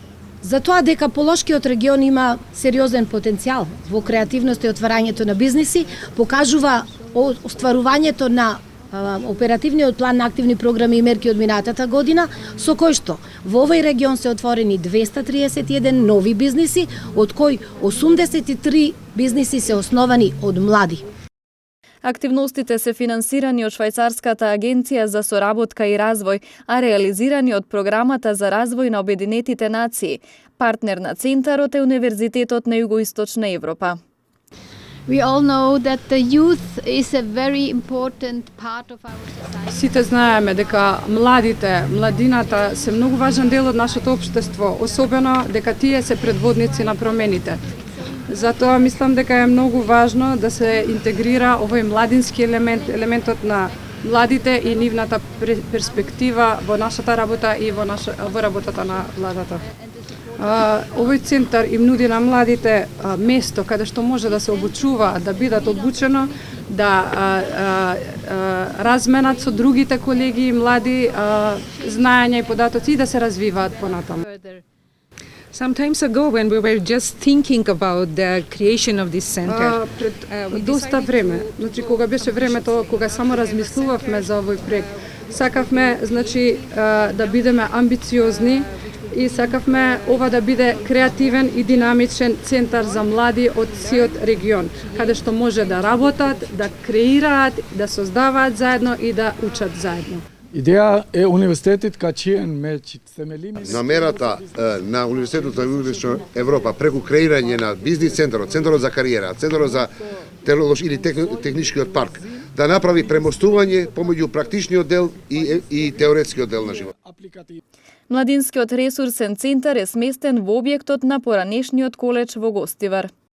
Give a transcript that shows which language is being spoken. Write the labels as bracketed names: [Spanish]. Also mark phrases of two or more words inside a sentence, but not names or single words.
[Macedonian] За тоа дека Полошкиот регион има сериозен потенцијал во креативност и отварањето на бизниси, покажува остварувањето на оперативниот план на активни програми и мерки од минатата година, со кој што во овој регион се отворени 231 нови бизниси, од кои 83 бизниси се основани од млади. Активностите се финансирани од Швајцарската агенција за соработка и развој, а реализирани од Програмата за развој на Обединетите нации. Партнер на центарот е Универзитетот на Југоисточна Европа. [English] We all know that the youth is a very important part of our society. [Macedonian] Сите знаеме дека младината се многу важен дел од нашето општество, особено дека тие се предводници на промените. Затоа мислам дека е многу важно да се интегрира овој младински елементот на младите и нивната перспектива во нашата работа и во работата на владата. Овој центар им нуди на младите место каде што може да се обучуваат, да бидат обучено, да разменат со другите колеги млади знаења и податоци и да се развиваат понатаму. [English] Some times ago, when we were just thinking about the creation of this center, [Macedonian] пред доста време, значи кога беше времето кога само размислувавме за овој проект, сакавме значи да бидеме амбициозни и сакавме ова да биде креативен и динамичен центар за млади од сиот регион, каде што може да работат, да креираат, да создаваат заедно и да учат заедно. [Albanian] Ideea e Universitetit ka qenë me themelimi. [Macedonian] Намерата на Универзитетот на Југоисточна Европа преку креирање на бизнис центарот, центарот за кариера, центарот за или техничкиот парк, да направи премостување помеѓу практичниот дел и теоретскиот дел на живот. Младинскиот ресурсен центар е сместен во објектот на поранешниот коледж во Гостивар.